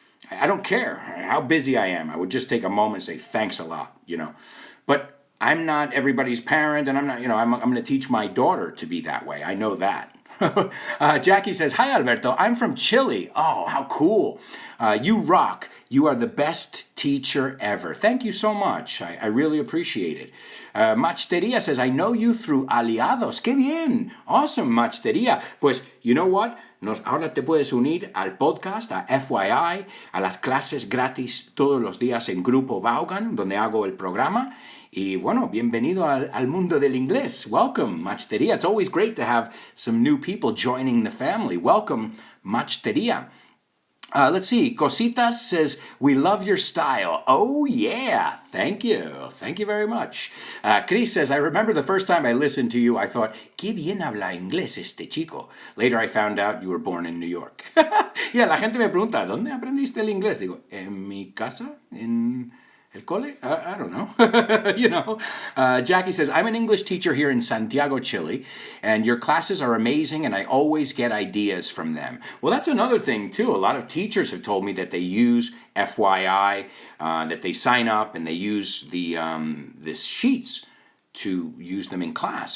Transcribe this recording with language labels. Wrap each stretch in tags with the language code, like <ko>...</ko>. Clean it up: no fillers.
<en>I don't care how busy I am. I would just take a moment and say thanks a lot, But I'm not everybody's parent, and I'm not, I'm going to teach my daughter to be that way. I know that. Jackie says, hi, Alberto. I'm from Chile. Oh, how cool. You rock. You are the best teacher ever. Thank you so much. I really appreciate it. Machteria says, I know you through Aliados.</en> <es>Qué bien.</es> <en>Awesome, Machteria.</en> <es>Pues,</es> <en>you know what?</en> <es>Ahora te puedes unir al podcast, a FYI, a las clases gratis todos los días en Grupo Vaughan, donde hago el programa. Y bueno, bienvenido al mundo del inglés.</es> <en>Welcome, Machteria. It's always great to have some new people joining the family. Welcome, Machteria. Let's see. Cositas says, we love your style. Oh, yeah. Thank you. Thank you very much. Chris says, I remember the first time I listened to you, I thought,</en> <es>qué bien habla inglés este chico.</es> <en>Later I found out you were born in New York.</en> <es>Yeah, la gente me pregunta, ¿dónde aprendiste el inglés? Digo, en mi casa, en el cole?</es> <en>I don't know. Jackie says, I'm an English teacher here in Santiago, Chile, and your classes are amazing, and I always get ideas from them. Well, that's another thing, too. A lot of teachers have told me that they use FYI, that they sign up, and they use the sheets to use them in class.</en>